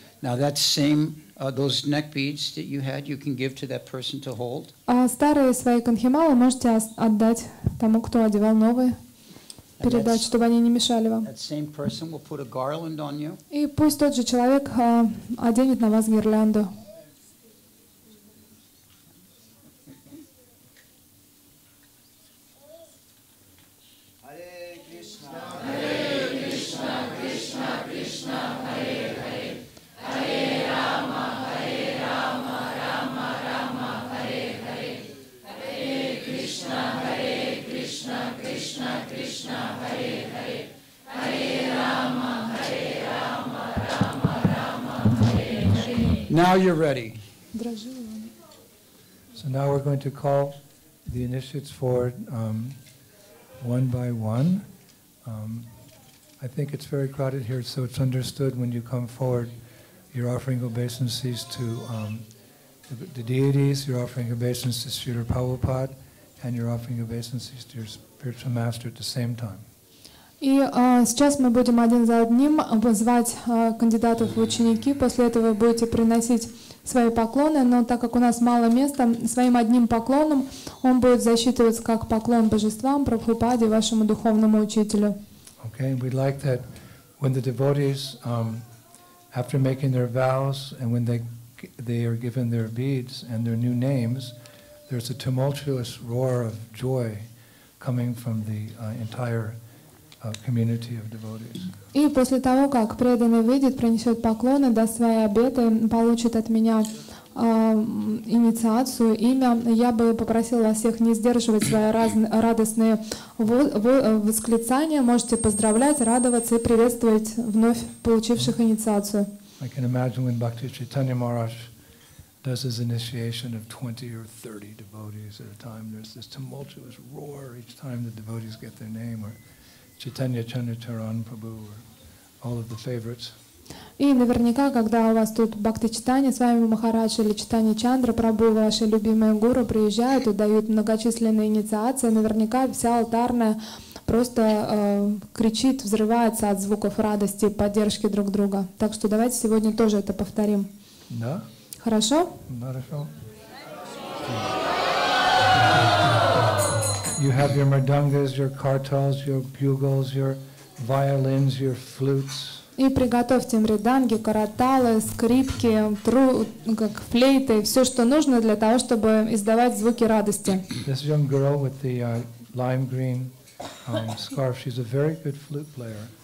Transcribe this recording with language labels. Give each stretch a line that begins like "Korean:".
English: Now that same those neck beads that you had, you can give to that person to hold.
Russian: А старые свои канхималы можете отдать тому, кто одевал новые, передать, чтобы они не мешали вам.
English: That same person will put a garland on you.
Russian: И пусть тот же человек оденет на вас гирлянду.
Sanskrit: Hare Krishna, Кришна, Кришна, Харе Харе, Харе Рама, Рама, Харе Харе, Харе Кришна, Кришна, Харе Харе, Харе Рама, Рама, Харе Харе.
English: Now you're ready. So now we're going to call the initiates forward one by one. I think it's very crowded here, so it's understood when you come forward, you're offering obeisances to the deities, you're offering obeisances to Srila Prabhupada, and you're offering obeisances to your spiritual master at the same time.
Russian: И сейчас мы будем один за одним звать кандидатов в ученики. После этого вы будете приносить свои поклоны, но так как у нас мало места, своим одним поклоном он будет засчитываться как поклон божествам, Прабхупаде, вашему духовному учителю.
English: Okay, we'd like that when the devotees, after making their vows and when they are given their beads and their new names, there's a tumultuous roar of joy coming from the entire community of devotees.
Russian: И после того, как преданный выйдет, принесет поклоны, даст свои обеты, получит от меня инициацию, имя, я бы попросила вас всех не сдерживать свои радостные восклицания. Можете поздравлять, радоваться и приветствовать вновь получивших инициацию.
English: I can imagine when Bhakti Chaitanya Maharaj does his initiation of 20 or 30 devotees at a time, there's this tumultuous roar each time the devotees get their name, or Chaitanya Chandracharan Prabhu, or all of the favorites.
Russian: И наверняка, когда у вас тут Бхакти Чайтанья, Свами Махарадж или Чайтанья Чандра Прабху, ваши любимые гуру приезжают и дают многочисленные инициации, наверняка вся алтарная просто кричит, взрывается от звуков радости, поддержки друг друга. Так что давайте сегодня тоже это повторим. Да? Хорошо? Хорошо.
English: You have your mridangas, your kartals, your bugles, your violins, your flutes.
Russian: И приготовьте мриданги, караталы, скрипки, как флейты, все, что нужно для того, чтобы издавать звуки радости.
English: This young girl with the lime green scarf. She's a very good flute player.